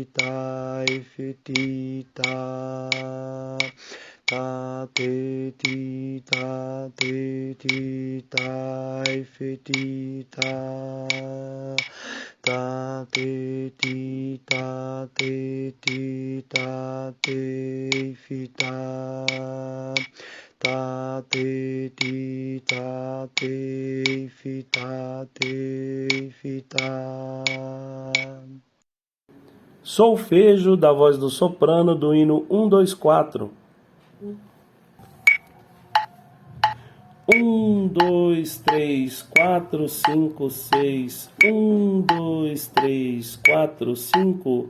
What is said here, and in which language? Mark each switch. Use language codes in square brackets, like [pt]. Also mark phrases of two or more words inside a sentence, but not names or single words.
[pt] tá, fi, ti, tá, tá, te, ti, tá, te, ti, tá, fi, ti, tá, tá, te, ti, tá, te, ti, tá, te, fi, tá, tá, te, ti, tá, te, fi, tá, te, fi, tá. Solfejo da voz do soprano do hino 1, 2, 4. 1, 2, 3, 4, 5, 6. 1, 2, 3, 4, 5.